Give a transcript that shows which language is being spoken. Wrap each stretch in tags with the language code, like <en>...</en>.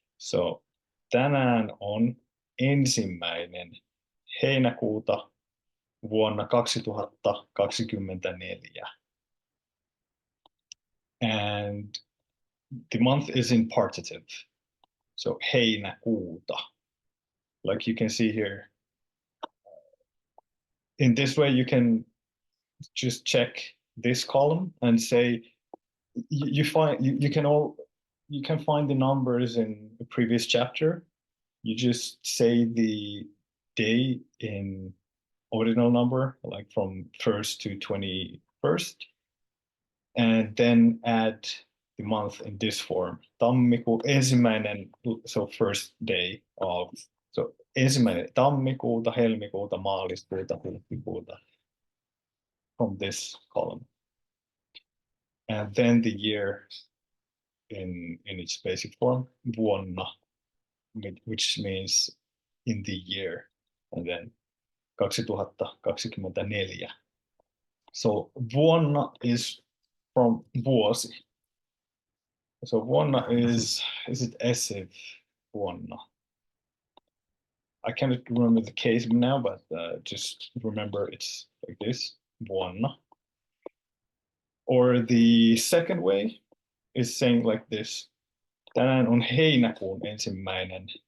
<fi>So tänään on 1. heinäkuuta vuonna 2024.</fi> <en>And the month is in partitive. So heinäkuuta, like you can see here. In this way, you can just check this column and say you can find the numbers in the previous chapter. You just say the day in ordinal number, like from 1st to 21st, and then add the month in this form. Tammikuu, ensimmäinen, so first day of, so</en> <fi>ensimmäinen tammikuuta, helmikuuta, maaliskuuta, huhtikuuta,</fi> <en>from this column. And then the year in its basic form, vuonna, which means in the year, and then 2024. So vuonna is from vuosi. So vuonna is it essive vuonna? I cannot remember the case now, but just remember it's like this, vuonna. Or the second way is saying like this.</en> <fi>Tänään on heinäkuun 1.</fi>